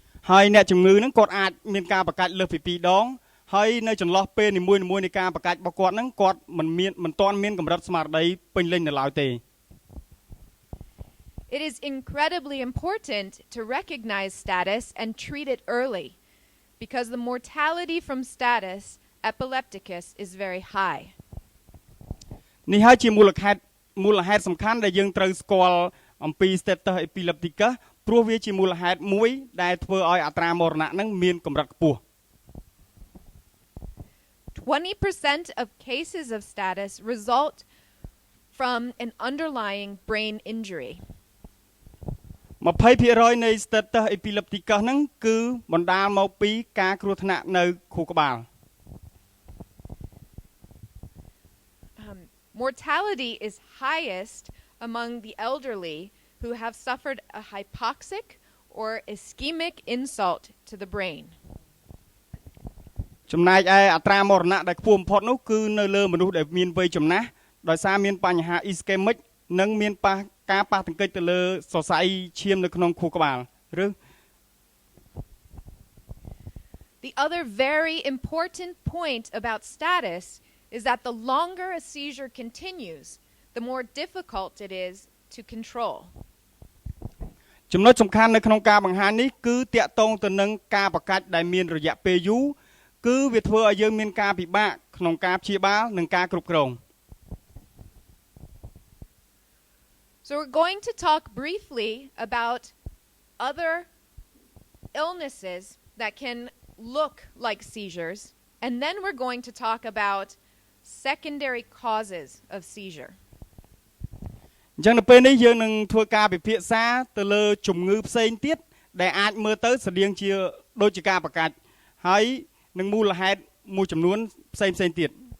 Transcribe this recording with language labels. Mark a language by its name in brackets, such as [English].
[Khmer] ហើយអ្នកជំងឺហ្នឹងគាត់អាចមានការបង្កាច់លើសពី2ដងហើយនៅចន្លោះពេលនីមួយៗនៃការបង្កាច់របស់គាត់ហ្នឹងគាត់មិនទាន់មានកម្រិតស្មារតីពេញលេញនៅឡើយទេ [English] It is incredibly important to recognize status and treat it early because the mortality from status epilepticus is very high. [Khmer] នេះហើយជាមូលហេតុសំខាន់ដែលយើងត្រូវស្គាល់អំពី status epilepticus ព្រោះវាជាមូលហេតុមួយដែលធ្វើឲ្យអត្រាមរណៈហ្នឹងមានកម្រិតខ្ពស់ [English] 20% of cases of status result from an underlying brain injury. [Khmer] 20% នៃ status epilepticus ហ្នឹងគឺបណ្ដាលមកពីការគ្រោះថ្នាក់នៅខួរក្បាល [English] Mortality is highest among the elderly who have suffered a hypoxic or ischemic insult to the brain. [Khmer] ចំណែកឯអត្រាមរណៈដែលខ្ពស់បំផុតនោះគឺនៅលើមនុស្សដែលមានវ័យចំណាស់ដោយសារមានបញ្ហា ischemic និងមានការប៉ះទង្គិចទៅលើសរសៃឈាមនៅក្នុងខួរក្បាលឬ [English] The other very important point about status is that the longer a seizure continues, the more difficult it is to control. [Khmer] ចំណុចសំខាន់នៅក្នុងការបង្ហាញនេះគឺតាក់ទងទៅនឹងការបង្កាច់ដែលមានរយៈពេលយូរគឺវាធ្វើឲ្យយើងមានការពិបាកក្នុងការព្យាបាលនិងការគ្រប់គ្រង [English] So we're going to talk briefly about other illnesses that can look like seizures, and then we're going to talk about secondary causes of seizure. [Khmer] អញ្ចឹងនៅពេលនេះយើងនឹងធ្វើការពិភាក្សាទៅលើជំងឺផ្សេងទៀតដែលអាចមើលទៅស្តៀងជាដូចជាការបង្កាច់ហើយនឹងមូលហេតុមួយចំនួនផ្សេងទៀត